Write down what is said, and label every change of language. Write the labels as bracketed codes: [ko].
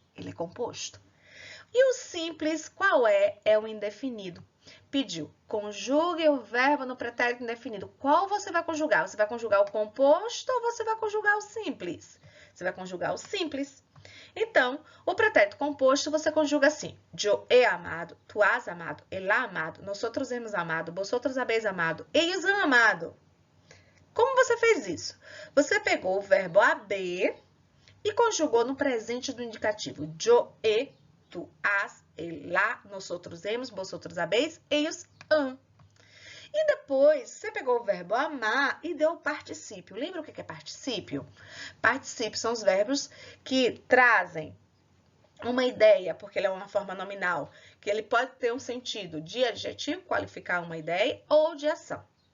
[pt] Ele é composto. E o simples, qual é? É o indefinido. Pediu, conjugue o verbo no pretérito indefinido. Qual você vai conjugar? Você vai conjugar o composto ou você vai conjugar o simples? Você vai conjugar o simples. Então, o pretérito composto você conjuga assim. [es] Yo he amado, tu has amado, él ha amado, nosotros hemos amado, vosotros habéis amado, ellos han amado. [pt] Como você fez isso? Você pegou o verbo haber e conjugou no presente do indicativo. [es] Yo he tu, has, [pt] ele, lá, [es] nosotros hemos, vosotros habéis, ellos han. [pt] E depois, você pegou o verbo amar e deu o particípio. Lembra o que é particípio? Particípio são os verbos que trazem uma ideia, porque ele é uma forma nominal, que ele pode ter um sentido de adjetivo, qualificar uma ideia, ou de ação.